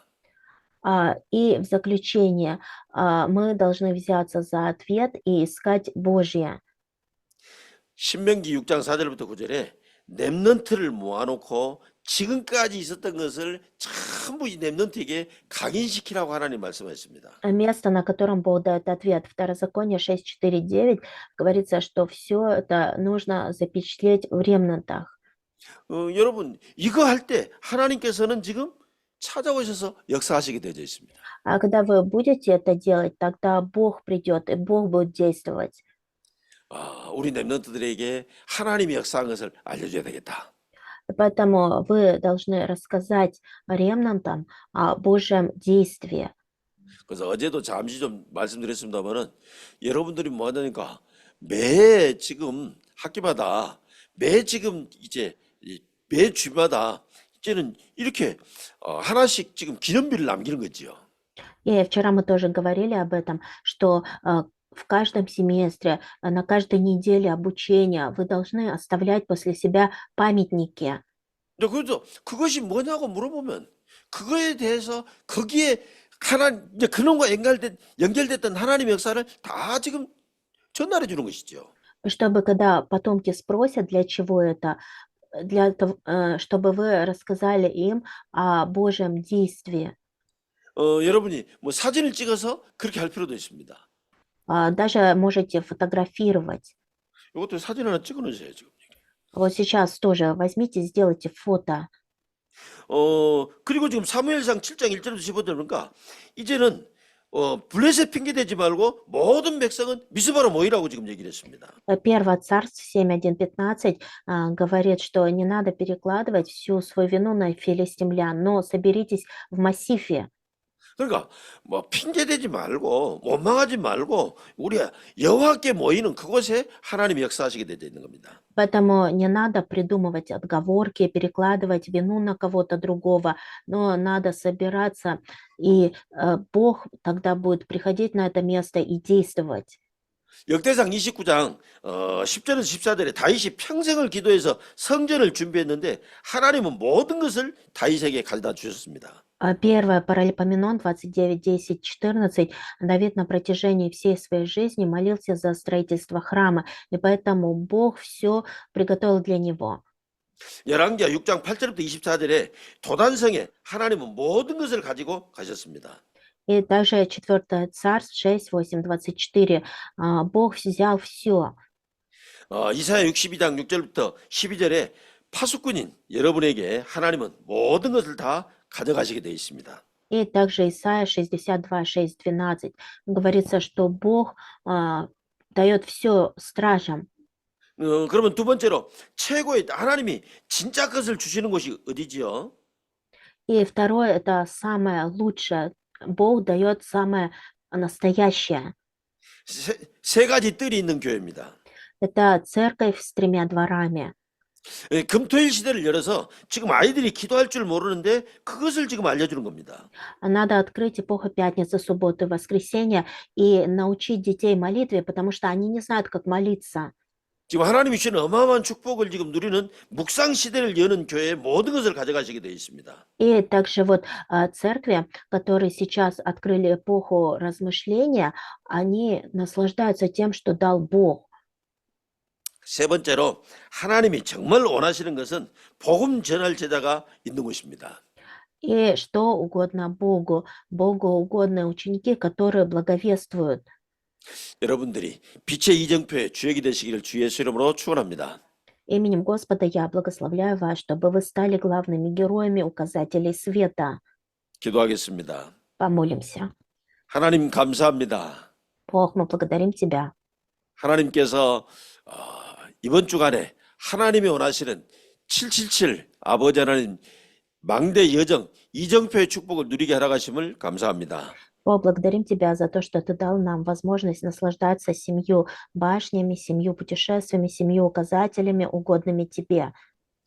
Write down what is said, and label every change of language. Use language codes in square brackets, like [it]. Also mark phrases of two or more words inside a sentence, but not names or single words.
[ru] И в заключение, мы должны взяться за ответ и искать Божье. [ko] 신명기 6장 4절부터 9절에 렘넌트를 모아놓고 지금까지 있었던 것을 전부 이 렘넌트에게 각인시키라고 하나님 말씀하셨습니다. [ru] Место, на котором Бог дает ответ. Второзаконие 6:4-9 говорится, что все это нужно запечатлеть в ремнантах. [ko] 여러분 이거 할 때 하나님께서는 지금 찾아오셔서 역사하시게 되어 있습니다. [ru] А когда вы будете это делать, тогда Бог придет, и Бог будет действовать. [ko] 우리 렘넌트들에게 하나님의 역사한 것을 알려줘야 되겠다. [ru] Поэтому вы должны рассказать ремнантам о Божьем действии. [ko] 그래서 어제도 잠시 좀 말씀드렸습니다만은 여러분들이 뭐 하냐니까 매 지금 학기마다 매 지금 이제 매 주마다 이제는 이렇게 하나씩 지금 기념비를 남기는 거지요. [ru] И вчера мы тоже говорили об этом, что в каждом семестре, на каждой неделе обучения вы должны оставлять после себя памятники. [ko] 그래서 그것이 뭐냐고 물어보면 그거에 대해서 거기에 이제 그놈과 연결됐던 하나님의 역사를 다 지금 전달해 주는 것이죠. [ru] Чтобы когда потомки спросят, для чего это, для того, чтобы вы рассказали им о Божьем действии. [ko] 여러분이 뭐 사진을 찍어서 그렇게 할 필요도 있습니다. [ru] Даже можете фотографировать. [ko] 이것도 사진 하나 찍어 놓으세요, 지금. [ru] Вот сейчас тоже возьмите, сделайте фото. [ko] 그리고 지금 사무엘상 7장 1절부터 15절 그러니까 이제는 블레셋 핑계 대지 말고 모든 백성은 미스바로 모이라고 지금 얘기를 했습니다. [ru] 1 Царств 7:1-15 говорит, что не надо перекладывать всю свою вину на филистимлян, но соберитесь в Массифе. [ko] 그러니까 뭐 핑계 대지 말고 원망하지 말고 우리 여호와께 모이는 그곳에 하나님이 역사하시게 되어 있는 겁니다. [ru] Поэтому не надо придумывать отговорки, перекладывать вину на кого-то другого, но надо собираться, и Бог тогда будет приходить на это место и действовать. [ko] 역대상 29장 10절에서 14절에 다윗이 평생을 기도해서 성전을 준비했는데 하나님은 모든 것을 다윗에게 가져다 주셨습니다. [ru] 1 Паралипоменон 29:10-14. Давид на протяжении всей своей жизни молился за строительство храма, и поэтому Бог все приготовил для него. [ko] 열왕기하 6장 8절부터 24절에 도단성에 하나님은 모든 것을 가지고 가셨습니다. [ru] И также 4 Царств 6:8-24. Бог взял все. [ko] 이사야 62장 6절부터 12절에 파수꾼인 여러분에게 하나님은 모든 것을 다 가져가시게 되어 있습니다. [ru] И также Исайя 62:6-12 говорится, что Бог дает все стражам. [ko] 그러면 두 번째로 최고의 하나님이 진짜 것을 주시는 곳이 어디지요? [ru] И второе, это самое лучшее. Бог дает самое настоящее. [ko] 세 가지 뜰이 있는 교회입니다. [ru] Это церковь с 3 дворами. [ko] 금토일 시대를 열어서 지금 아이들이 기도할 줄 모르는데 그것을 지금 알려주는 겁니다. [ru] Надо открыть эпоху пятницы, субботы, воскресенья и научить детей молитве, потому что они не знают, как молиться. [ko] 지금 하나님이 주시는 어마어마한 축복을 지금 누리는 묵상 시대를 여는 교회의 모든 것을 가져가시게 되어 있습니다. [ru] И также вот церкви, которые сейчас открыли эпоху размышления, они наслаждаются тем, что дал Бог. [ko] 세 번째로 하나님이 정말 원하시는 것은 복음 전할 제자가 있는 것입니다. [ru] И что угодно Богу, Богу угодны ученики, которые благовествуют. [ko] 여러분들이 빛의 이정표의 주역이 되시기를 주 예수 이름으로 축원합니다. [ru] Именем Господа я благословляю вас, чтобы вы стали главными героями указателей света. [ko] 기도하겠습니다. [ru] Помолимся. [ko] 하나님 감사합니다. [ru] Бог, мы благодарим Тебя. [ko] 하나님께서 이번 주간에 하나님이 원하시는 777 아버지 하나님 망대 여정 이정표의 축복을 누리게 하라 가심을 감사합니다. [ru] Бог, благодарим Тебя за то, что Ты дал нам возможность наслаждаться 7 башнями, 7 путешествиями, 7 указателями, угодными Тебе.